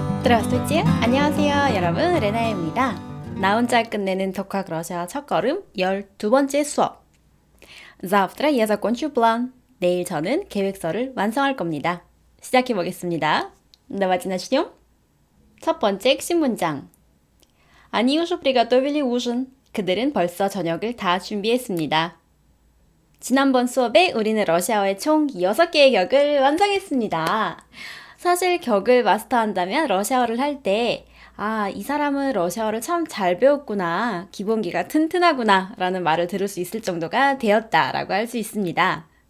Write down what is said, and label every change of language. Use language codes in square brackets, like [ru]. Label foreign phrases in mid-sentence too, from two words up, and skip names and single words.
[ru] Здравствуйте! [ko] 안녕하세요, 여러분. 레나입니다. 나 혼자 끝내는 독학 러시아 첫걸음 12번째 수업. [ru] Завтра я закончу план. [ko] 내일 저는 계획서를 완성할 겁니다. 시작해 보겠습니다. [ru] Давайте начнем. [ko] 첫 번째 핵심 문장. [ru] Они уже приготовили ужин. [ko] 그들은 벌써 저녁을 다 준비했습니다. 지난번 수업에 우리는 러시아어의 총 6개의 격을 완성했습니다. 사실 격을 마스터한다면 러시아어를 할 때 이 사람은 러시아어를 참 잘 배웠구나, 기본기가 튼튼하구나 라는 말을 들을 수 있을 정도가 되었다라고 할 수 있습니다.